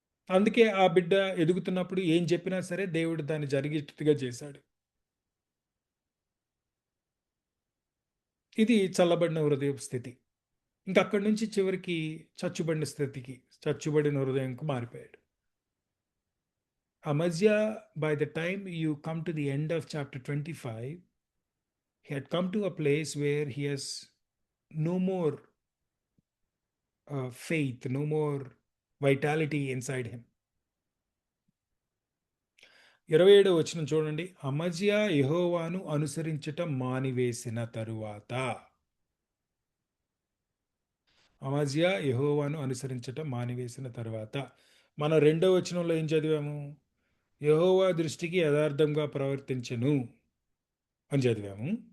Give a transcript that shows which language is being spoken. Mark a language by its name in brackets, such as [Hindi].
[Telugu] అందుకే ఆ బిడ్డ ఎదుగుతున్నప్పుడు ఏం చెప్పినా సరే దేవుడు దాన్ని జరిగేటట్టుగా చేశాడు. ఇది చల్లబడిన హృదయపు స్థితి. ఇంకక్కడి నుంచి చివరికి చచ్చుబడిన హృదయంకు మారిపోయాడు. [English] Amazia, by the time you come to the end of chapter 25, he had come to a place where he has no more faith, no more vitality inside him. [Telugu] 27వ వచనం చూడండి. అమజ్యా యెహోవాను అనుసరించుట మానివేసిన తరువాత. అమజ్యా యెహోవాను అనుసరించుట మానివేసిన తరువాత. మనం 2వ వచనంలో ఏం చదివాము? యెహోవా దృష్టికి యథార్థంగా ప్రవర్తించెను అని చదివాము.